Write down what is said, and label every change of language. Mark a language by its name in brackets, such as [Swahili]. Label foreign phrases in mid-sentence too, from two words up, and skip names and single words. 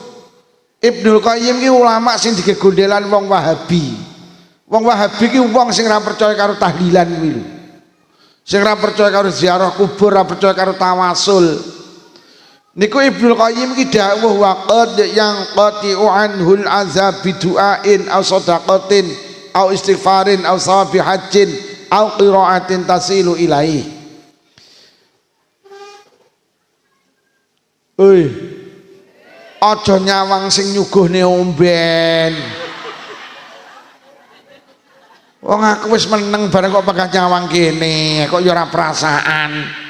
[Javanese] Ibnul Qayyim ki ulama sing digegondelan wong Wahabi. Wong Wahabi ki wong sing ora percaya karo tahlilan kuwi lho. Sing ora percaya karo ziarah kubur, ora percaya karo tawasul. Niku Ibnul Qayyim ki dawuh [Arabic] وقد ينقطع عنه العذاب بدعاء أو صدقة أو استغفار أو ثواب حج أو قراءة تصل إليه. [Javanese] Aja nyawang sing nyuguhne omben. Wong aku wis meneng bareng kok bakal nyawang kene, kok ya ora perasaan.